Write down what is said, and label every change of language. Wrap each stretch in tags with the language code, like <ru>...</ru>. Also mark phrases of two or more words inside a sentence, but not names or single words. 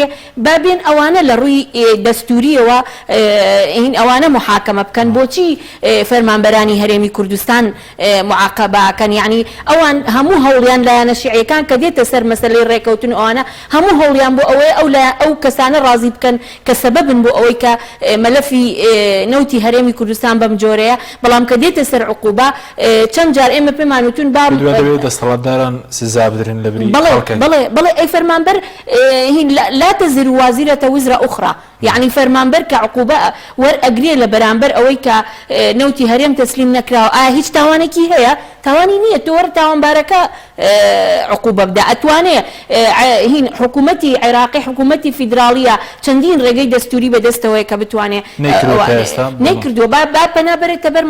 <ckb>بابێن ئەوانە لە ڕووی دەستوریەوە ئەوانە محاکەمە بکەن بۆچی فەرمانبەرانی هەرێمی کوردستان معاقبەکەن یعنی ئەوان هەموو هەوڵیان لایەنە شیعیەکان کە دێتە سەر مەسەلەی ڕێکەوتن ئەوانە هەموو هەوڵیان بۆ ئەوەیە ئەو کەسانە ڕازی بکەن کە سەبەبن بۆ ئەوەی کە مەلەفی نەوتی هەرێمی کوردستان بەم جۆرەیە بەڵام کە دێتە سەر عقوبە چەند جار ئێمە پێمان وتون دەبێت دەسەڵاتداران سزا بدرن لە بری بڵێ ئەی فەرمانبەر</ckb> <ar>لا تزر وازرة وزر أخرى</ar> <ckb>يعني فەرمانبەر کە عقوبە وەرئەگرێ لە بەرامبەر ئەوەی کە نەوتی هەرێم تەسلیم نەکراوە ئایا هیچ تاوانێکی هەیە تاوانی نییە تۆ وەرە تاوانبارەکە عقوبە بدە ئەتوانێ هین حکوومەتی عێراقی حکوومەتی فیدراڵیە چەندین ڕێگەی دەستوری بەدەستەوەی کە بتوانێ نەیکردووە با پەنا بەرێتە بەر</ckb>